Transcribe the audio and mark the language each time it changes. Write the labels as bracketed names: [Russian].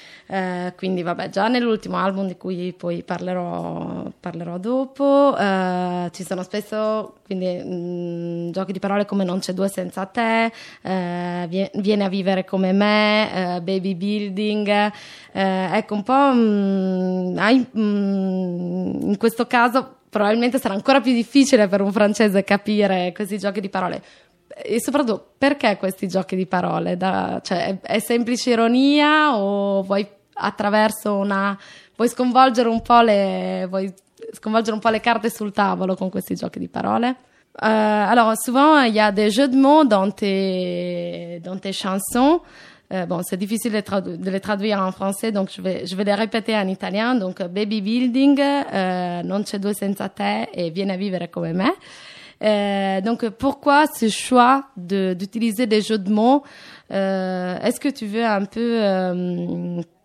[Italian] Quindi vabbè, già nell'ultimo album di cui poi parlerò dopo, ci sono spesso quindi giochi di parole come non c'è due senza te, vieni a vivere come me, baby building, ecco un po' in questo caso probabilmente sarà ancora più difficile per un francese capire questi giochi di parole. E soprattutto, perché questi giochi di parole? Cioè, è semplice ironia o vuoi attraverso una... vuoi sconvolgere un po' le carte sul tavolo con questi giochi di parole? [French] Allora, souvent il y a des jeux de mots dans tes chansons. C'est difficile de les traduire en français, donc je vais les répéter en italien. Donc, baby building, non c'è due senza te e vieni a vivere come me. Donc, pourquoi ce choix d'utiliser des jeux de mots? Est-ce que tu veux un peu